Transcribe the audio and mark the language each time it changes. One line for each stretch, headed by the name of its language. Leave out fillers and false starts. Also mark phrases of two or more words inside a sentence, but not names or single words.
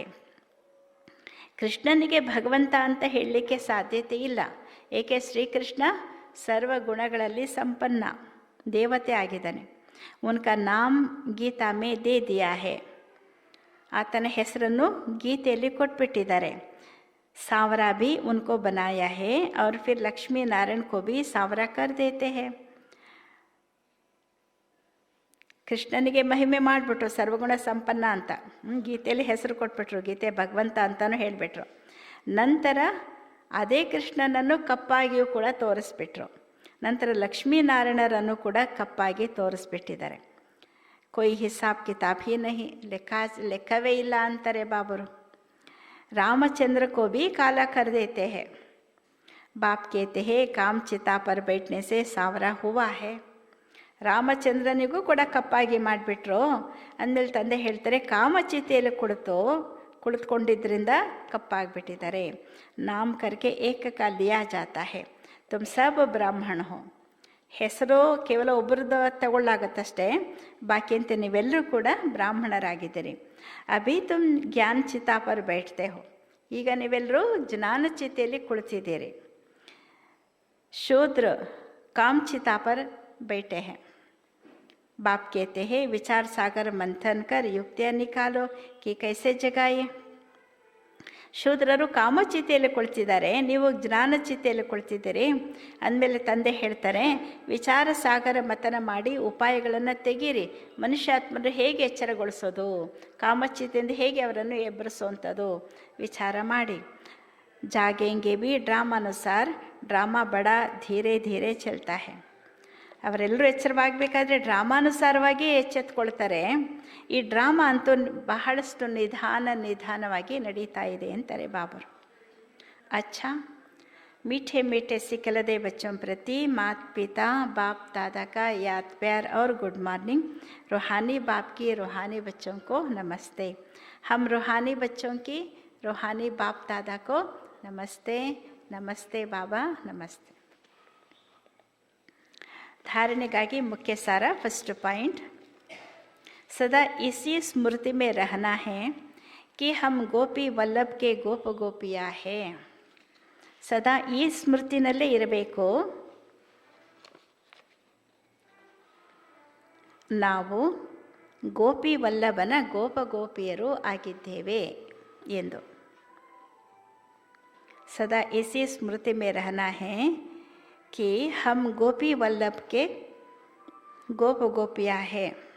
Kannada: ಕೃಷ್ಣನಿಗೆ ಭಗವಂತ ಅಂತ ಹೇಳಲಿಕ್ಕೆ ಸಾಧ್ಯತೆ ಇಲ್ಲ, ಏಕೆ ಶ್ರೀಕೃಷ್ಣ ಸರ್ವಗುಣಗಳಲ್ಲಿ ಸಂಪನ್ನ ದೇವತೆ ಆಗಿದ್ದಾನೆ.
Hindi: उनका नाम गीता में दे दिया है.
Kannada: ಆತನ ಹೆಸರನ್ನು ಗೀತೆಯಲ್ಲಿ ಕೊಟ್ಬಿಟ್ಟಿದ್ದಾರೆ.
Hindi: सांवरा भी उनको बनाया है और फिर लक्ष्मी नारायण को भी सांवरा कर देते हैं.
Kannada: ಕೃಷ್ಣನಿಗೆ ಮಹಿಮೆ ಮಾಡಿಬಿಟ್ರು ಸರ್ವಗುಣ ಸಂಪನ್ನ ಅಂತ ಗೀತೆಯಲ್ಲಿ ಹೆಸರು ಕೊಟ್ಬಿಟ್ರು. ಗೀತೆ ಭಗವಂತ ಅಂತಲೂ ಹೇಳಿಬಿಟ್ರು. ನಂತರ ಅದೇ ಕೃಷ್ಣನನ್ನು ಕಪ್ಪಾಗಿಯೂ ಕೂಡ ತೋರಿಸ್ಬಿಟ್ರು. ನಂತರ ಲಕ್ಷ್ಮೀನಾರಾಯಣರನ್ನು ಕೂಡ ಕಪ್ಪಾಗಿ ತೋರಿಸ್ಬಿಟ್ಟಿದ್ದಾರೆ.
Hindi: कोई हिसाब किताब ही नहीं,
Kannada: ಲೆಕ್ಕವೇ ಇಲ್ಲ ಅಂತಾರೆ ಬಾಬರು.
Hindi: रामचंद्र को भी काला कर देते हैं. बाप कहते हैं काम चिता पर बैठने से सांवरा हुआ है.
Kannada: ರಾಮಚಂದ್ರನಿಗೂ ಕೂಡ ಕಪ್ಪಾಗಿ ಮಾಡಿಬಿಟ್ರು ಅಂದಮೇಲೆ ತಂದೆ ಹೇಳ್ತಾರೆ ಕಾಮಚಿತೆಯಲ್ಲಿ ಕುಳಿತುಕೊಂಡಿದ್ದರಿಂದ ಕಪ್ಪಾಗಿಬಿಟ್ಟಿದ್ದಾರೆ.
Hindi: नाम करके एकका लिया जाता है तुम सब ब्राह्मण हो.
Kannada: ಹೆಸರು ಕೇವಲ ಒಬ್ಬರದ್ದು ತಗೊಳ್ಳಾಗತ್ತಷ್ಟೇ, ಬಾಕಿ ಅಂತ ನೀವೆಲ್ಲರೂ ಕೂಡ ಬ್ರಾಹ್ಮಣರಾಗಿದ್ದೀರಿ.
Hindi: अभी तुम ज्ञान चिता पर बैठते हो.
Kannada: ಈಗ ನೀವೆಲ್ಲರೂ ಜ್ಞಾನ ಚಿತೆಯಲ್ಲಿ ಕುಳಿತಿದ್ದೀರಿ.
Hindi: शूद्र काम चिता पर बैठे हैं. बाप कहते हैं विचार सागर मंथन कर युक्तियाँ निकालो कि कैसे जगाए.
Kannada: ಶೂದ್ರರು ಕಾಮಚಿತೆಯಲ್ಲಿ ಕುಳಿತಿದ್ದಾರೆ, ನೀವು ಜ್ಞಾನ ಚಿತೆಯಲ್ಲಿ ಕುಳಿತಿದ್ದೀರಿ ಅಂದಮೇಲೆ ತಂದೆ ಹೇಳ್ತಾರೆ ವಿಚಾರ ಸಾಗರ ಮತನ ಮಾಡಿ ಉಪಾಯಗಳನ್ನು ತೆಗೀರಿ. ಮನುಷ್ಯಾತ್ಮರು ಹೇಗೆ ಎಚ್ಚರಗೊಳಿಸೋದು, ಕಾಮಚಿತೆಯಿಂದ ಹೇಗೆ ಅವರನ್ನು ಎಬ್ಬರಿಸುವಂಥದ್ದು ವಿಚಾರ ಮಾಡಿ.
Hindi: जागेंगे भी ड्रामानुसार ड्रामा बड़ा धीरे धीरे चलता है.
Kannada: ಅವರೆಲ್ಲರೂ ಎಚ್ಚರವಾಗಬೇಕಾದ್ರೆ ಡ್ರಾಮಾನುಸಾರವಾಗಿ ಎಚ್ಚೆತ್ಕೊಳ್ತಾರೆ. ಈ ಡ್ರಾಮಾ ಅಂತೂ ಬಹಳಷ್ಟು ನಿಧಾನವಾಗಿ ನಡೀತಾ ಇದೆ ಅಂತಾರೆ ಬಾಬರು.
Hindi: ಅಚ್ಚಾ मीठे मीठे सिखलदे बच्चों प्रति माता पिता बाप दादा का याद प्यार और
English: good morning.
Hindi: रूहानी बाप की रूहानी बच्चों को नमस्ते। हम रूहानी बच्चों की रूहानी बाप दादा को नमस्ते। नमस्ते बाबा, नमस्ते। धारणೆಗಾಗಿ मुख्य सारा
English: first point,
Hindi: सदा इसी स्मृति में रहना है कि हम गोपी वल्लभ के गोप गोपियाँ हैं।
Kannada: ಸದಾ ಈ ಸ್ಮೃತಿನಲ್ಲೇ ಇರಬೇಕು, ನಾವು ಗೋಪಿ ವಲ್ಲಭನ ಗೋಪ ಗೋಪಿಯರು ಆಗಿದ್ದೇವೆ ಎಂದು.
Hindi: सदा इसी स्मृति में रहना है कि हम गोपी वल्लभ के गोप गोपियाँ हैं.